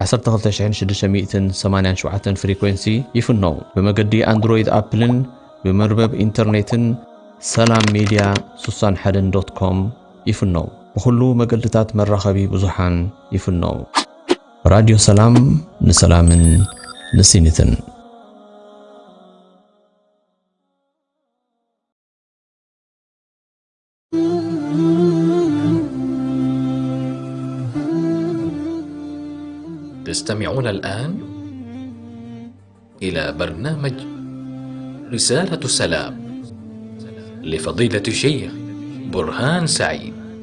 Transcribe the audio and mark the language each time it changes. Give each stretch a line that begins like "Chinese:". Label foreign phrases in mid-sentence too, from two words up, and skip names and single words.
Tigrinya: 12687 ፍሪኩዌንሲ ይፍነው። ብመገዲ አንድሮይድ ኣፕልን ብመርበብ ኢንተርኔትን ሰላም ሚድያ 61.com ይፍነው። ብኩሉ መገድታት መራኸቢ ብዙሃን ይፍነው። ራድዮ ሰላም ንሰላምን ንሲኒትን
Arabic: تستمعون الآن إلى برنامج رسالة السلام لفضيلة الشيخ برهان سعيد.